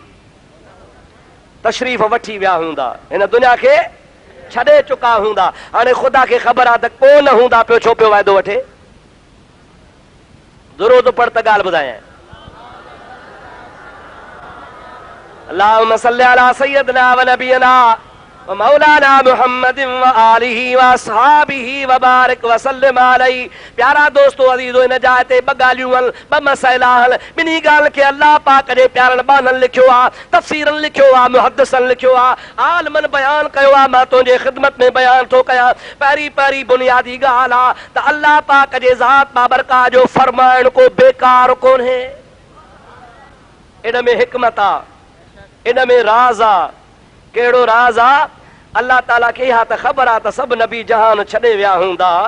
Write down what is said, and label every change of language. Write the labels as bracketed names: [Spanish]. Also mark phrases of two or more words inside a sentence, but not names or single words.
[Sindhi] तशरीफ़ वठी विया हूंदा हिन दुनिया खे छॾे चुका हूंदा हाणे ख़ुदा खे ख़बर आहे त को न हूंदा पियो छो पियो वाइदो वठे दुरूद पढ़ त ॻाल्हि ॿुधायां [Arabic] اللهم صل على سيدنا ونبينا ومولانا محمد وآله و وأصحابه وبارك وسلم عليه [Sindhi] प्यारा दोस्तो अज़ीज़ो इन जाइ ते ॿ ॻाल्हियूं आहिनि ॿ मसइला आहिनि ॿिन्ही ॻाल्हि खे अल्लाह पाक जे प्यारनि बाननि लिखियो आहे तफ़सीरनि लिखियो आहे मुहद्दिसनि लिखियो आहे आलिमनि बयान कयो आहे मां तुंहिंजे ख़िदमत में बयान थो कयां पहिरीं पहिरीं बुनियादी ॻाल्हि आहे त अल्लाह पाक जे ज़ात बाबरकात जो फरमाइण को बेकार कोन्हे इन में हिकमत आहे इन में राज आ केड़ो राज आ अल्लाह ताला खे हा त ख़बर आ त सब नबी जहान छॾे विया हूंदा